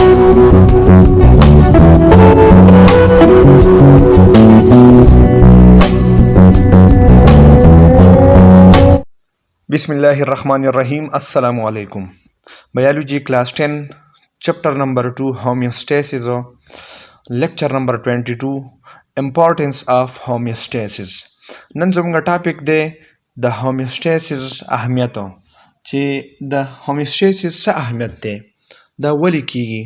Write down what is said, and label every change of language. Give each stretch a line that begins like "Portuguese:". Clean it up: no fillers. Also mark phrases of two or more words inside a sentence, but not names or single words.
Arabic: بسم الله الرحمن الرحيم. السلام عليكم.
English: Biology class 10, chapter number 2, homeostasis, lecture number 22, importance of homeostasis.
Pashto: نن زموږ ټاپک دی د homeostasis اهمیت، چې د homeostasis څه اهمیت دی، دا ولې کیږي.